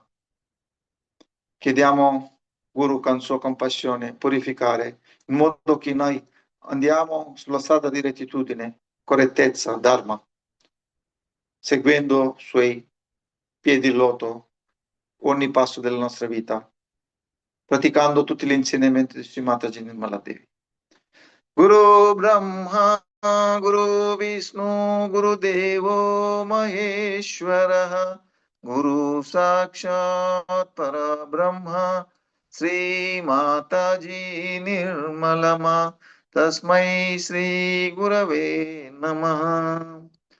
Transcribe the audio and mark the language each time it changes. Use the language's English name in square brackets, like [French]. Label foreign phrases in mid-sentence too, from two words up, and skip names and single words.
[Italian] Chiediamo, Guru, con sua compassione, purificare, in modo che noi andiamo sulla strada di rettitudine, correttezza, Dharma, seguendo suoi piedi in loto ogni passo della nostra vita, praticando tutti gli insegnamenti di Sri Mataji Nirmala Devi. [Sanskrit] Guru Brahma, Guru Vishnu, Guru Devo Maheshwara, Guru Sakshat Parabrahma, Sri Mataji Nirmalama, Tasmai Sri Gurave Namaha.